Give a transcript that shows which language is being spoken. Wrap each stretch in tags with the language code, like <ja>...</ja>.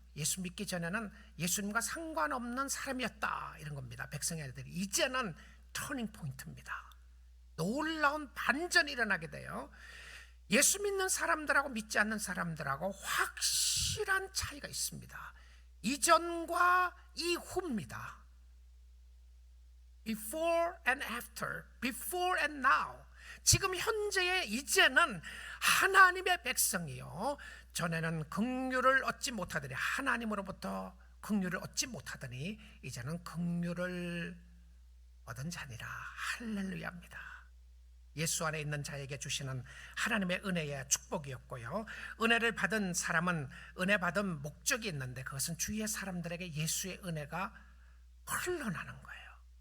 <ko>예수 믿기 전에는 예수님과 상관없는 사람이었다, 이런 겁니다. 백성이 아니더니 이제는 터닝 포인트입니다. 놀라운 반전이 일어나게 돼요. 예수 믿는 사람들하고 믿지 않는 사람들하고 확실한 차이가 있습니다. 이전과 이후입니다.</ko> <en>Before and after, before and now.</en> <ko>지금 현재의 이제는 하나님의 백성이요, 전에는 긍휼을 얻지 못하더니, 하나님으로부터 긍휼을 얻지 못하더니 이제는 긍휼을 얻은 자니라. 할렐루야입니다. 예수 안에 있는 자에게 주시는 하나님의 은혜의 축복이었고요, 은혜를 받은 사람은 은혜 받은 목적이 있는데 그것은 주위의 사람들에게 예수의 은혜가 흘러나는 거예요.</ko>